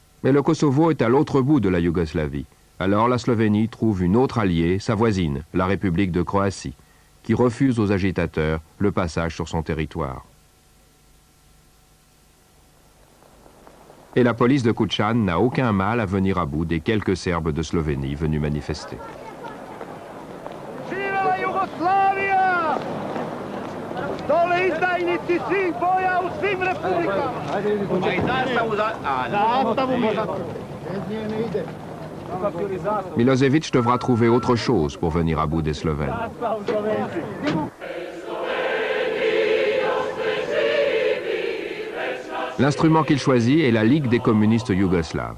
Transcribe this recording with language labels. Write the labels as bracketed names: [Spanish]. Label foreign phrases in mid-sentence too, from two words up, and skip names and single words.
[French] Mais le Kosovo est à l'autre bout de la Yougoslavie. Alors la Slovénie trouve une autre alliée, sa voisine, la République de Croatie, qui refuse aux agitateurs le passage sur son territoire. Et la police de Kučan n'a aucun mal à venir à bout des quelques Serbes de Slovénie venus manifester. [Serbian] Živela Jugoslavija! Dole izdajnici svih boja u svim republikama! [French] Milosevic devra trouver autre chose pour venir à bout des Slovènes. L'instrument qu'il choisit est la Ligue des communistes yougoslaves.